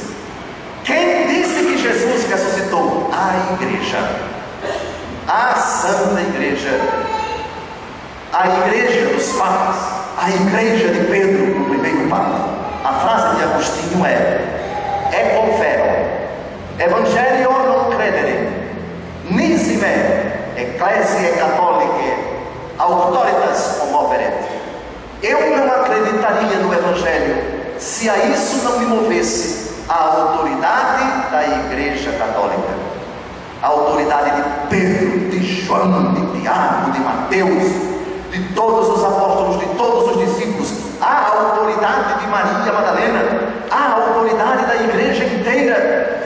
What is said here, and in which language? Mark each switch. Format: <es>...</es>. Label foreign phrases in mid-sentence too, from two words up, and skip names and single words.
<pt>Quem disse que Jesus ressuscitou? A Igreja, a Santa Igreja, a Igreja dos Papas, a Igreja de Pedro, o primeiro Papa. A frase de Agostinho é</pt> <la>confero, Evangelio non credere, nisi me, Ecclesiae Catholicae, auctoritas promoveret.</la> <pt>Eu não acreditaria no Evangelho se a isso não me movesse a autoridade da Igreja Católica, a autoridade de Pedro, de João, de Tiago, de Mateus, de todos os apóstolos, de todos os discípulos, a autoridade de Maria Madalena, a autoridade da igreja inteira.</pt>